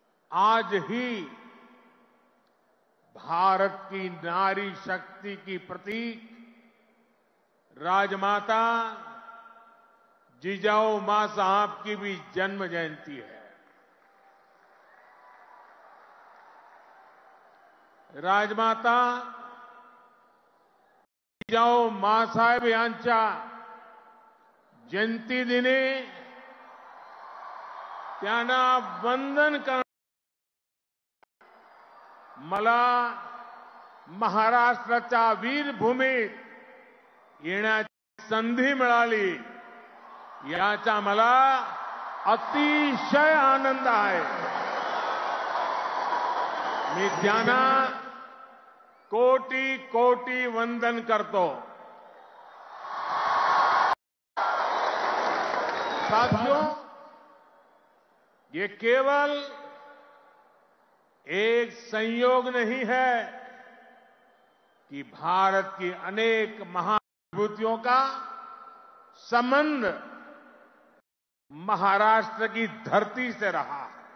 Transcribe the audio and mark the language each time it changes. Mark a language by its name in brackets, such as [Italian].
[Hindi] आज ही भारत की नारी शक्ति की प्रतीक राजमाता जिजाऊ मां साहब की भी जन्म जयंती है। [Marathi] राजमाता जिजाऊ मांसाहेब यांच्या जयंती दिनी त्यांना वंदन कर मला महाराष्ट्राच्या वीरभूमीत येण्याची संधी मिळाली, याचा मला अतिशय आनंद आहे। मी त्यांना कोटी कोटी वंदन करतो। [Hindi] साथियों, ये केवल एक संयोग नहीं है कि भारत की अनेक महाविभूतियों का संबंध महाराष्ट्र की धरती से रहा है।